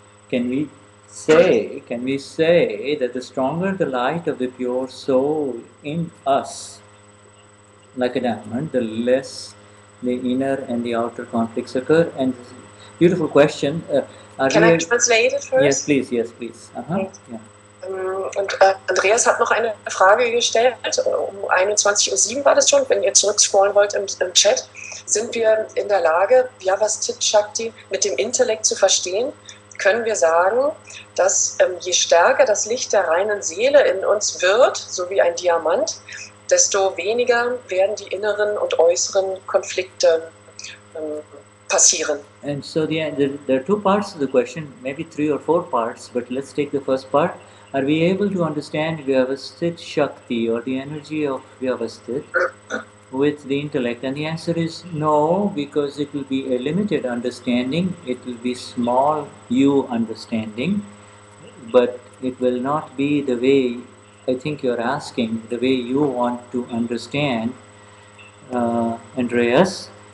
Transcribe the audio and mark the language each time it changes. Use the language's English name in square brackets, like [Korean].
[English] Can we say that the stronger the light of the pure soul in us, like a diamond, the less the inner and the outer conflicts occur? And beautiful question. Can I translate it first? Yes, please. Okay. Yeah. [German] Und Andreas hat noch eine Frage gestellt, um 21:07 Uhr war das schon, wenn ihr zurückscrollen wollt im Chat. Sind wir in der Lage, Vyavasthit Shakti mit dem Intellekt zu verstehen? Können wir sagen, dass je stärker das Licht der reinen Seele in uns wird, so wie ein Diamant, desto weniger werden die inneren und äußeren Konflikte passieren. [English] And so there are two parts of the question, maybe 3 or 4 parts, but let's take the first part. Are we able to understand Vyavasthit Shakti or the energy of Vyavasthit with the intellect? And the answer is no, because it will be a limited understanding, it will be small you understanding, but it will not be the way I think you're asking, the way you want to understand, Andreas.